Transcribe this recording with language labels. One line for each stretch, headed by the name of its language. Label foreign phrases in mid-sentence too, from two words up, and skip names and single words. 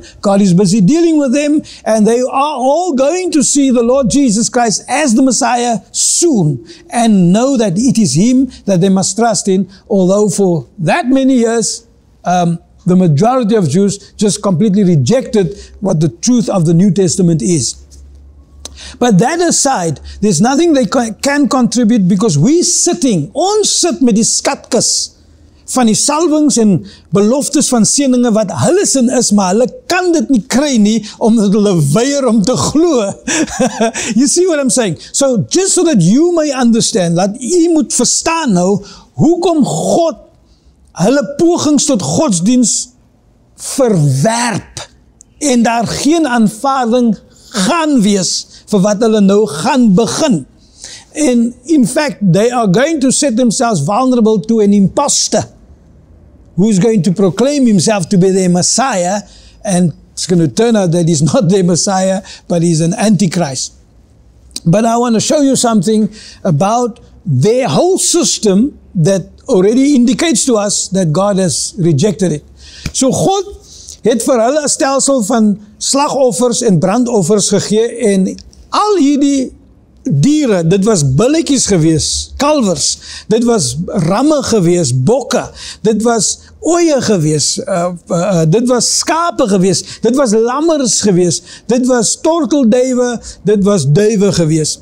English: God is busy dealing with them, and they are all going to see the Lord Jesus Christ as the Messiah soon, and know that it is Him that they must trust in, although for that many years, the majority of Jews just completely rejected what the truth of the New Testament is. But that aside, there's nothing they can contribute, because
Afrikaans: ons sit met die skatkis van die salwings en beloftes van seëninge wat hulle sin is, maar hulle kan dit nie kry nie, omdat hulle weier om te glo.
English: You see what I'm saying? So, just so that you may understand,
Afrikaans: dat jy moet verstaan nou, hoekom God hulle pogings tot godsdienst verwerp, en daar geen aanvaarding gaan wees, vir wat hulle nou gaan begin.
English: And in fact, they are going to set themselves vulnerable to an imposter, who's going to proclaim himself to be their Messiah, and it's going to turn out that he's not their Messiah, but he's an Antichrist. But I want to show you something about their whole system that already indicates to us that God has rejected it.
Afrikaans: So God het vir hulle 'n stelsel van slagoffers en brandoffers gegee, en al hierdie diere, dit was billetjies gewees, kalvers, dit was ramme gewees, bokke, dit was ooe gewees, dit was skape gewees, dit was lammers gewees, dit was tortelduwe, dit was duwe gewees.